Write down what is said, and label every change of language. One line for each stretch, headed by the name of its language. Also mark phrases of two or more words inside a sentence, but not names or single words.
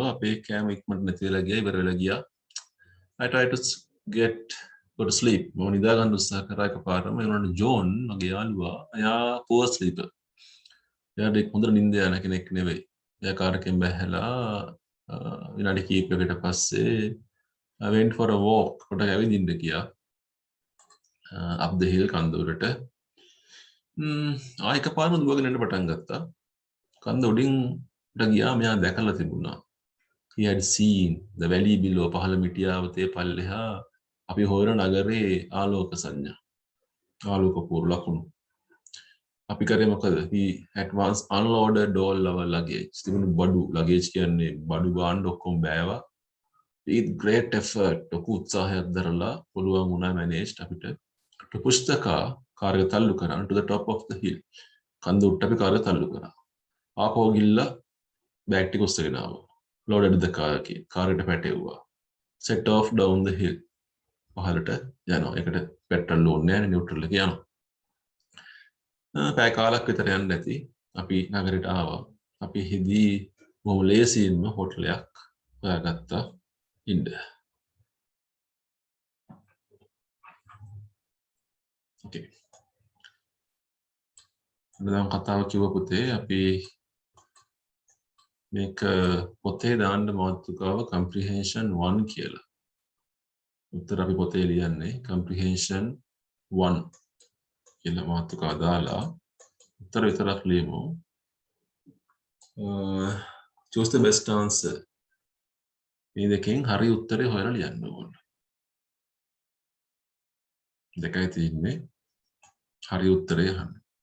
Sinhala: අපේ කෑම ඉක්මනට නැති වෙලා ගියා, ඉවර වෙලා ගියා.
English: I tried to go to sleep.
Sinhala: මම නිදා ගන්න උත්සාහ කරා එකපාරම. ඒ වුණාට ජෝන් මගේ යාළුවා, එයා
English: poor sleeper.
Sinhala: එයාට හොඳට නිින්ද යන කෙනෙක් නෙවෙයි. එයා කාර් එකෙන් බැහැලා විනාඩි කිහිපයකට පස්සේ
English: I went for a walk.
Sinhala: පොඩක් ඇවිදින්න ගියා.
English: up the hill
Sinhala: කන්දරට. එකපාරම දුවගෙන එන්න පටන් ගත්තා. කන්ද උඩින් ගියා මෙයා දැකලා තිබුණා.
English: He had seen the valley below.
Sinhala: පහළ මිටියාවතේ පල්ලෙහා අපි හොයන නගරේ ආලෝක සංඥා. ආලෝක පුර ලකුණු. අපි කරේ මොකද?
English: He at once unloaded all our luggage.
Sinhala: තිබුණු බඩු luggage කියන්නේ බඩු ගාන්න ඔක්කොම බෑවා.
English: With great effort
Sinhala: ලොකු උත්සාහයක් දරලා පුළුවන් වුණා
English: managed අපිට to push the car
Sinhala: කාර් එක තල්ලු කරන්න
English: to the top of the hill.
Sinhala: කන්ද උඩට අපි කාර් එක තල්ලු කරා. ආපහු ගිල්ලා බෑග් ටික උස්සගෙන ආවා.
English: loaded the car
Sinhala: එකේ කාර් එකට පැටෙව්වා.
English: set off down the hill.
Sinhala: පහළට යනවා. ඒකට පෙට්‍රල් ඕනේ නැහැ නියුට්‍රල් එක යනවා. පැය කාලක් විතර යන්න ඇති. අපි නගරයට ආවා. අපි හිදී බොහොම ලේසියෙන්ම හෝටලයක් හොයාගත්තා ඉන්න.
English: okay.
Sinhala: දැන් කතාව කිව්ව පුතේ අපි මේක පොතේ දාන්න මාතෘකාව comprehension 1 කියලා. උත්තර අපි පොතේ ලියන්නේ comprehension 1 කියලා මාතෘකාව දාලා උත්තර විතරක් ලියමු.
English: choose the best answer.
Sinhala: මේ දෙකෙන් හරි උත්තරේ හොයලා ලියන්න ඕන. දෙකයි තියෙන්නේ. හරි උත්තරේ අහන්න.